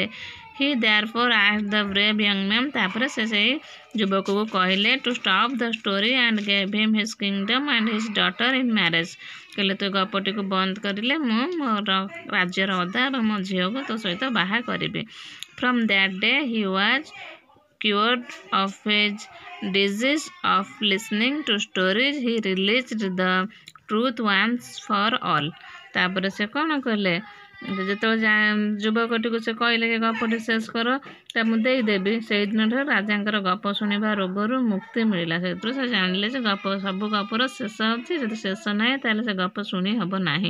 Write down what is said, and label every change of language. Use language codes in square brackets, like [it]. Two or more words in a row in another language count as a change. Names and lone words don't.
[en] he therefore asked the brave young man. [or] ତାପରେ ସେ ସେଇ ଯୁବକକୁ କହିଲେ [en] to stop the story and gave him his kingdom and his daughter in marriage. [or] କହିଲେ ତୁ ଗପଟିକୁ ବନ୍ଦ କରିଲେ ମୁଁ ମୋର ରାଜ୍ୟର ଅଧା ଏବଂ ମୋ ଝିଅକୁ ତୋ ସହିତ ବାହା କରିବି। [en] from that day he was cured of his disease of listening to stories. He released the truth once for all। [or] ତାପରେ ସେ କ'ଣ କଲେ, ଯେତେବେଳେ ଯୁବକଟିକୁ ସେ କହିଲେ କି ଗପଟି ଶେଷ କର, ତା ମୁଁ ଦେଇଦେବି, ସେଇଦିନଠାରୁ ରାଜାଙ୍କର ଗପ ଶୁଣିବା ରୋଗରୁ ମୁକ୍ତି ମିଳିଲା। ସେଥିରୁ ସେ ଜାଣିଲେ ଯେ ସବୁ ଗପର ଶେଷ ଅଛି, ଯଦି ଶେଷ ନାହିଁ ତାହେଲେ ସେ ଗପ ଶୁଣି ହେବ ନାହିଁ।